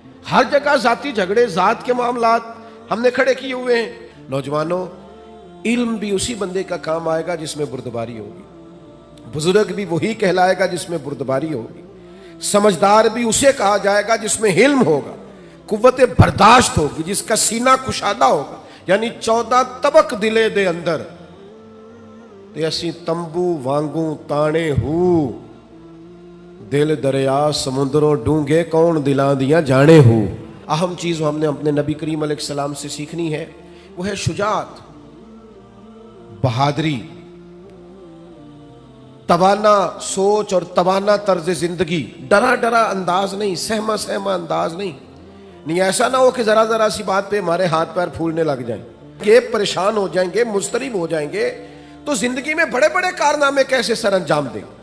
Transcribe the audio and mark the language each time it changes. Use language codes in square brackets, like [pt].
[ur] ہر جگہ ذاتی جھگڑے، ذات کے معاملات ہم نے کھڑے کیے ہوئے ہیں. نوجوانوں، علم بھی اسی بندے کا کام آئے گا جس میں بردباری ہوگی، بزرگ بھی وہی کہلائے گا جس میں بردباری ہوگی، سمجھدار بھی اسے کہا جائے گا جس میں علم ہوگا، قوت برداشت ہوگی، جس کا سینہ کشادہ ہوگا. [pa] یعنی 14 طبق دلے دے اندر تے اسی تمبو وانگوں تانے ہو، دل دریا سمندروں ڈونگے کون دلاں دیاں جانے ہو. [ur] اہم چیز ہم نے اپنے نبی کریم علیہ السلام سے سیکھنی ہے وہ ہے شجاعت، بہادری، توانا سوچ اور توانا طرز زندگی. ڈرا ڈرا انداز نہیں، سہما سہما انداز نہیں. ایسا نہ ہو کہ ذرا ذرا سی بات پہ ہمارے ہاتھ پیر پھولنے لگ جائیں، کہ پریشان ہو جائیں گے، مضطرب ہو جائیں گے تو زندگی میں بڑے بڑے کارنامے کیسے سر انجام دیں.